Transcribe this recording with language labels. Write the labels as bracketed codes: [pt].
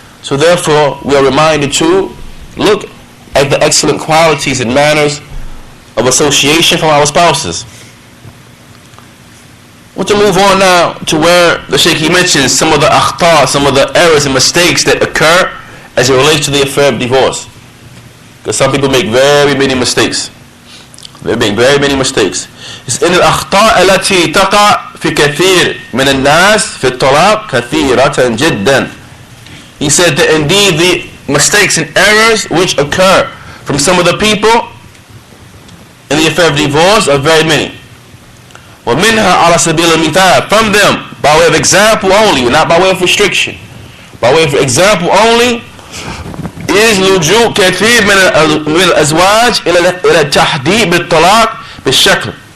[en] So therefore, we are reminded to look at the excellent qualities and manners of association from our spouses. I want to move on now to where the Shaykh mentions some of the akhta, some of the errors and mistakes that occur as it relates to the affair of divorce. Because some people make very many mistakes. They make very many mistakes. It's in al-akhta [ar] التي تقع في كثير من الناس في الطلاق كثيرة جدا. [en] He said that indeed the mistakes and errors which occur from some of the people in the affair of divorce are very many. [ar] وَمِنْهَا عَلَى سَبِيلِ الْمِثَالِ, [en] from them, by way of example only, not by way of restriction, by way of example only, is [ar] لجوء كثير من الأزواج إلى التحديد بالطلاق بالشكل.